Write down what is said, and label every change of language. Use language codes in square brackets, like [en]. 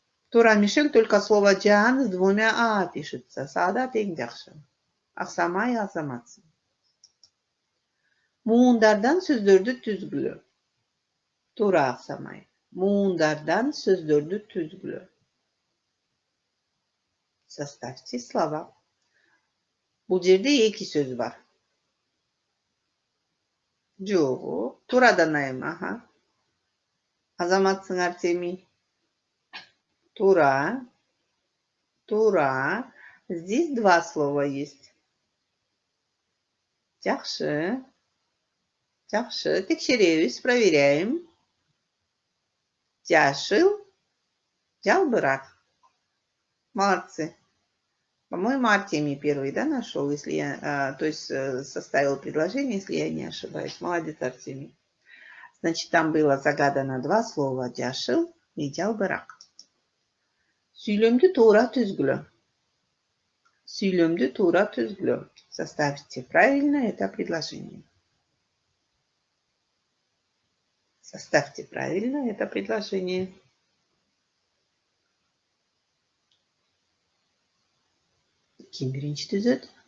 [ru] Тура, Мишель, только слово «жан» с двумя «а» пишется. [ky] Саадат эң жакшы. Аксамай, азаматсың. Муундардан сөздөрдү түзгүлө. Тура, аксамай. Муундардан сөздөрдү түзгүлө. [ru] Составьте слова. [ky] Бул жерде эки сөз бар. Жок, турадан айым, Азаматсыңар, Теми. Тура. Тура. [ru] Здесь два слова есть. [ky] Жакшы. Жакшы. Текшеребиз, [ru] проверяем. [ky] Жашыл. Жалбырак. [ru] Молодцы. По-моему, Артемий первый, нашел, если я, то есть составил предложение, если я не ошибаюсь. Молодец, Артемий. Значит, там было загадано два слова «жашыл» и «жалбырак». [ky] Сүйлөмдү туура түзгүлө. Сүйлөмдү туура түзгүлө. [ru] Составьте правильно это предложение. Составьте правильно это предложение. [ky] Ким биринчи түзөт?